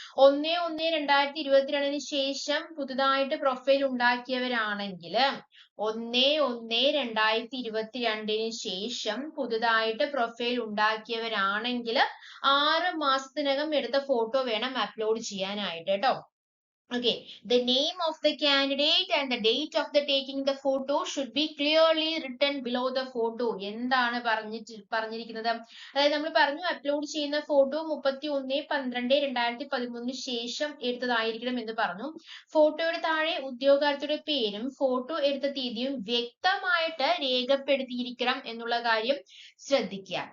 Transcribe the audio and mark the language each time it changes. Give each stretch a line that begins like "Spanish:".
Malayalam: 1/1/2022 ശേഷം പുതുതായിട്ട് പ്രൊഫൈൽ ഉണ്ടാക്കിയവരാണെങ്കിൽ 1/1/2022 ശേഷം പുതുതായിട്ട് പ്രൊഫൈൽ ഉണ്ടാക്കിയവരാണെങ്കിൽ 6 മാസത്തിനകം എടുത്ത ഫോട്ടോ വേണം അപ്ലോഡ് ചെയ്യാനായിട്ട് കേട്ടോ.
English: Okay, the name of the candidate and the date of the taking the photo should be clearly written below the photo.
Malayalam: എന്താണ് പറഞ്ഞിരിക്കുന്നത്? അതായത് നമ്മൾ പറഞ്ഞു അപ്ലോഡ് ചെയ്യുന്ന ഫോട്ടോ 31/12/2013 ശേഷം എടുത്തതായിരിക്കണം എന്ന് പറഞ്ഞു. ഫോട്ടോയുടെ താഴെ ഉദ്യോഗാർത്ഥിയുടെ പേരും ഫോട്ടോ എടുത്ത തീയതിയും വ്യക്തമായിട്ട് രേഖപ്പെടുത്തിയിരിക്കണം എന്നുള്ള കാര്യം ശ്രദ്ധിക്കുക.